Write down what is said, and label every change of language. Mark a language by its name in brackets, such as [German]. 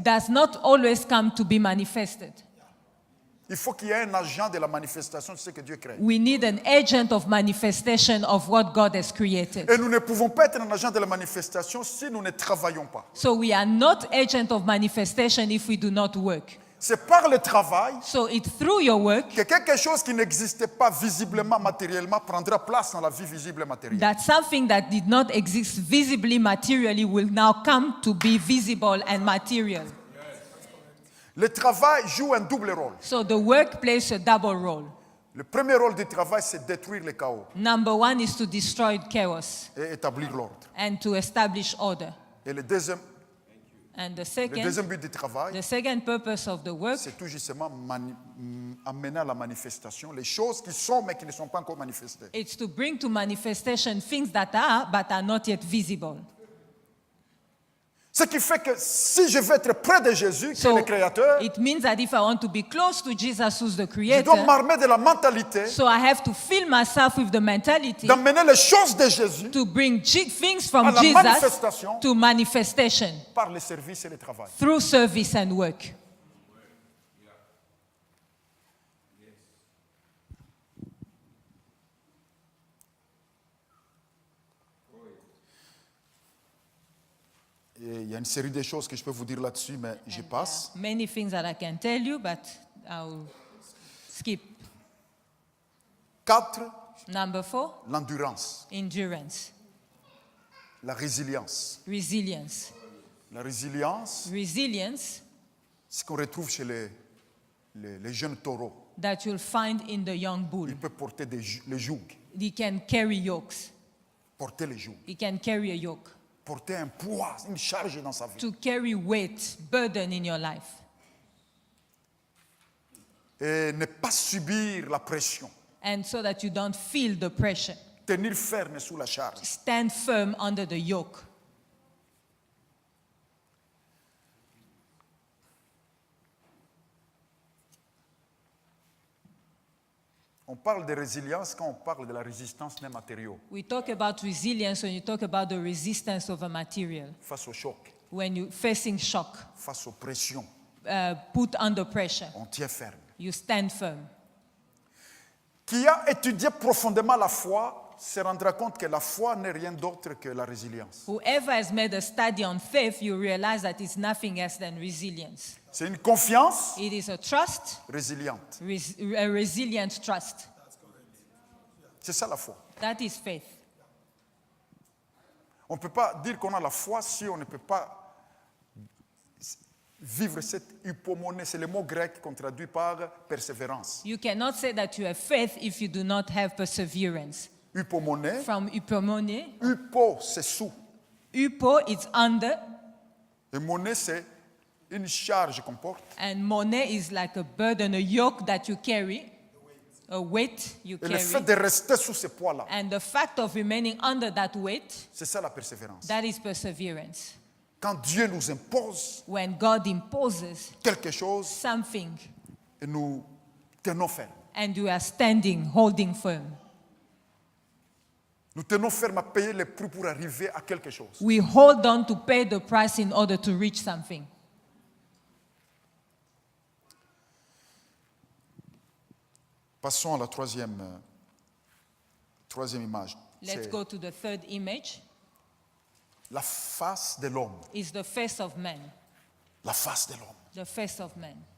[English] does not always come to be manifested. [French] Il faut qu'il y ait un agent de la manifestation de ce que Dieu crée. [English] We need an agent of manifestation of what God has created. [French] Et nous ne pouvons pas être un agent de la manifestation si nous ne travaillons pas. [English] So we are not agent of manifestation if we do not work. [French] C'est par le travail [English] So it's through your work [French] que quelque chose qui n'existait pas visiblement, matériellement, prendra place dans la vie visible et matérielle. [English] that something that did not exist visibly, materially, will now come to be visible and material. [French] Le travail joue un double rôle. [English] So the work plays a double role. [French] Le premier rôle du travail, c'est détruire le chaos [English] Number one is to destroy chaos [French] et établir l'ordre. [English] and to establish order. [French] Et le deuxième [English] And the [French] but du travail, [English] the second purpose of the work [French] c'est tout justement amener à la manifestation les choses qui sont mais qui ne sont pas encore manifestées. [English] is to bring to manifestation things that are but are not yet visible. [French] Ce qui fait que si je veux être près de Jésus, qui est [English] So [French] le Créateur, [English] it means that if I want to be close to Jesus, who's the [French] je dois [English] Creator, [French] m'armer de la mentalité [English] so I have to fill myself with the mentality [French] d'amener les choses de Jésus [English] to bring things [French] à [English] from [French] la [English] Jesus [French] manifestation [English] to manifestation [French] par le service et le travail. [English] through service and work. [French] Et il y a une série de choses que je peux vous dire là-dessus, mais je passe. [English] Many things that I can tell you, but I'll skip. [French] 4, [English] Number 4, [French] l'endurance, [English] endurance, [French] la résilience. [English] resilience. [French] La résilience, [English] Resilience [French] ce qu'on retrouve chez les jeunes taureaux. [English] that you'll find in the young bull. [French] Il peut porter le joug, [English] He can carry yokes. [French] porter le joug, [English] He can carry a yoke. [French] porter un poids, une charge dans sa vie. [English] To carry weight, burden in your life. [French] Et ne pas subir la pression. [English] And so that you don't feel the pressure. [French] Tenir ferme sous la charge. [English] Stand firm under the yoke. [French] On parle de résilience quand on parle de la résistance des matériaux [English] We talk about resilience when you talk about the resistance of a material. [French] face au choc, [English] When you're facing shock, [French] face aux pressions. [English] put under pressure, [French] On tient ferme. [English] you stand firm. [French] Qui a étudié profondément la foi se rendra compte que la foi n'est rien d'autre que la résilience. [English] Whoever has made a study on faith, you realize that it's nothing else than resilience. [French] C'est une confiance [English] It is a trust, [French] résiliente. [English] a resilient trust. [French] C'est ça la foi. [English] That is faith. [French] On ne peut pas dire qu'on a la foi si on ne peut pas vivre cette hypomonée. C'est le mot grec qu'on traduit par persévérance. [English] You cannot say that you have faith if you do not have perseverance. [French] Hypomonée, [English] From hypomone, [French] hypo c'est sous. [English] hypo is under, [French] Et monnaie c'est une charge qu'on porte. [English] and mone is like a burden, a yoke that you carry, a weight you [French] Et le fait [English] carry. [French] de rester sous ce poids-là, [English] And the fact of remaining under that weight, [French] c'est ça la persévérance. [English] that is perseverance. [French] Quand Dieu nous impose [English] When God imposes [French] quelque chose [English] something [French] et nous tenons ferme. [English] and you are standing, holding firm. [French] Nous tenons ferme à payer le prix pour arriver à quelque chose. [English] We hold on to pay the price in order to reach something. [French] Passons à la troisième image. [English] Let's [French] C'est [English] go to the third image. [French] la face de l'homme. [English] Is the face of man. [French] La face de l'homme. [English] The face of man.